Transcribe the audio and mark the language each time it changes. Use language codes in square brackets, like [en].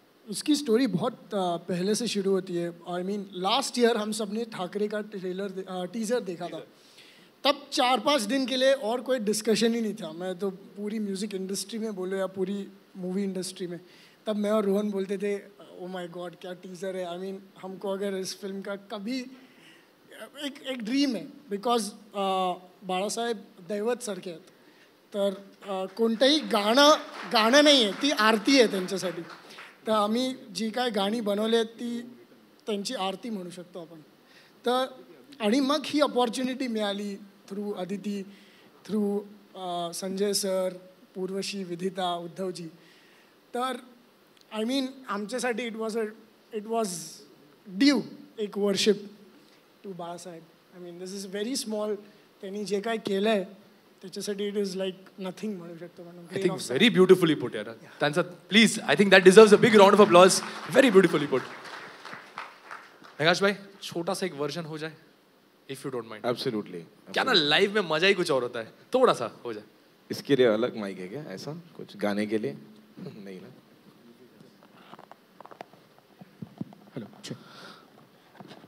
[hi] उसकी स्टोरी बहुत पहले से शुरू होती है. [en] I mean [hi] लास्ट ईयर हम सब ने ठाकरे का टीज़र देखा था. तब 4-5 दिन के लिए और कोई डिस्कशन ही नहीं था. मैं तो पूरी म्यूज़िक इंडस्ट्री में बोलो या पूरी मूवी इंडस्ट्री में, तब मैं और रोहन बोलते थे [en] oh my God [hi] क्या टीज़र है. [mr] आई मीन [hi] हमको अगर इस फिल्म का कभी एक ड्रीम है, [mr] बिकॉज बाळासाहेब दैवत सारखे आहेत, तर कोणतंही गाणं नाही आहे, ती आरती आहे त्यांच्यासाठी. तर आम्ही जी काय गाणी बनवली आहेत ती त्यांची आरती म्हणू शकतो आपण. तर आणि मग ही अपॉर्च्युनिटी मिळाली through Aditi, through Sanjay sir, पूर्वशी, विधिता, Uddhavji. तर आय मीन आमच्यासाठी [en] It was due एक worship to Balasaheb. I mean this is very small. [mr] त्यांनी जे काय केलं आहे त्याच्यासाठी [en] it is like nothing [mr] म्हणू शकतो म्हणून. [en] I think very beautifully put यार. [mr] त्यांचा [en] Please, I think that deserves a big round of applause. Very beautifully put. [hi] नगाश भाई छोटा सा एक वर्जन हो जाए [en] If you don't mind. Absolutely. [hi] क्या ना लाइव में मजा ही कुछ और होता है, थोड़ा सा हो जाए। इसके लिए अलग माइक है क्या ऐसा कुछ गाने के लिए? नहीं ना। [en] Hello check.